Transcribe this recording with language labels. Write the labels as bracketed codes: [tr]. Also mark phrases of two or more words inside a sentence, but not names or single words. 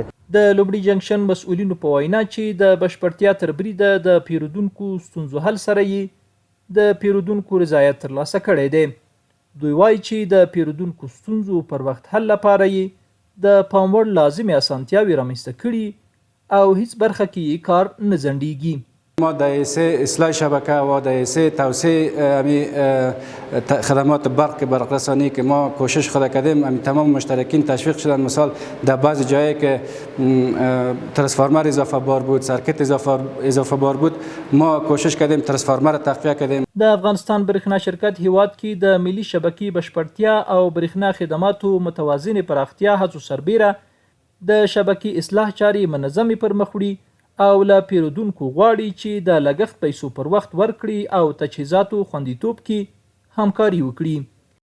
[ps] د لومړي جنګشن مسؤلینو په وینا چې د بشپړتیا تر بریده د پیرودونکو ستونزو حل سره یې د پیرودونکو رضایت ترلاسه کړی دی. دوی وایي چې د پیرودونکو ستونزو پر وخت حل لپاره یې د پام وړ لازمې اسانتیاوې رامنځته کړي او هیڅ برخه کې یې کار نه ځنډیږي. [fa] ما در حیث اصلاح شبکه و در حیث توسعه خدمات برق رسانی که ما کوشش خود کردیم، تمام مشترکین تشویق شدن. مثال در بعض جایی که ترانسفورمر اضافه بار بود، سرکت اضافه بار بود، ما کوشش کردیم ترانسفورمر تقویه کردیم. [ps] د افغانستان برېښنا شرکت هیواد کې د ملي شبکې بشپړتیا او برېښنا خدماتو متوازن پراختیا هڅو سربیره د شبکې اصلاح چارې منظمې پر مخ وړي او له پیرودونکو غواړي چې د لګښت پیسو پر وخت ورکړي او تجهیزاتو خوندیتوب کې همکاري وکړي.